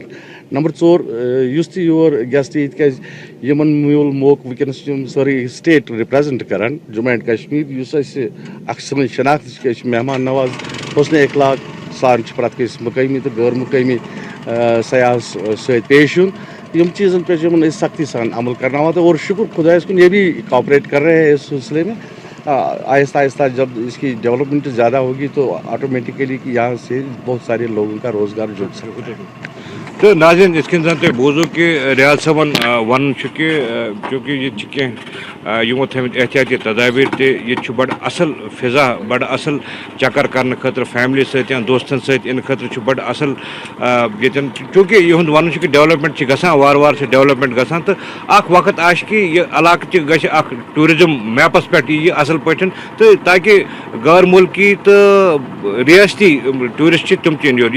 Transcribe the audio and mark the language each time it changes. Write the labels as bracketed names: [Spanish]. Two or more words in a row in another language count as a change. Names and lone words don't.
[Kashmiri] نمبر 4 یُس تہِ [English] your guest [Kashmiri] یی تِکیازِ یِمن میوٗل موقعہٕ وٕنکیٚنس چھِ یِم سٲرٕے سٹیٹ رِپریزنٹ کران جموں اینڈ کشمیٖر یُس اَسہِ اکھ سٲنۍ شناخت چھِ أسۍ چھِ مہمان نواز حُسنِ اخلاق سان چھِ پرٛٮ۪تھ کٲنٛسہِ مُقٲمی تہٕ غٲر مُقٲمی سیاحس سۭتۍ پیش یُن یِم چیٖزن پٮ۪ٹھ چھِ یِمن أسۍ سختی سان عمل کرناوان تہٕ اور شُکر خۄدایس کُن [Urdu] یہ بھی کاپریٹ کر رہے ہیں اس سلسلے میں. آہستہ آہستہ جب اس کی ڈیولپمنٹ زیادہ ہوگی تو آٹومیٹیکلی کہ یہاں سے بہت سارے لوگوں کا روزگار جڑ سکتا ہے. [Kashmiri] تو ناظرین یِتھ کٔنۍ زن تۄہہِ بوٗزوُ کہِ ریاض صٲبن ونُن چھُ کہِ چوٗنٛکہِ ییٚتہِ چھِ کینٛہہ یِمو تھٲیمٕتۍ احتیاطی تدابیٖر تہِ ییٚتہِ چھُ بڑٕ اصل فضا بڑٕ اصل چکر کرنہٕ خٲطرٕ فیملی سۭتۍ یا دوستن سۭتۍ یِنہٕ خٲطرٕ چھُ بڑٕ اصل ییٚتٮ۪ن چوٗنٛکہِ یِہُنٛد ونُن چھُ کہِ ڈیولپمنٹ چھِ گژھان وارٕ وارٕ چھِ ڈیولپمنٹ گژھان تہٕ اکھ وقت آسہِ کہِ یہِ علاقہٕ تہِ گژھِ اکھ ٹوٗرِزم میپس پٮ۪ٹھ یی اصل پٲٹھۍ تہٕ تاکہِ غٲر مُلکی تہٕ رِیٲستی ٹوٗرِسٹ چھِ تِم تہِ یِن یور.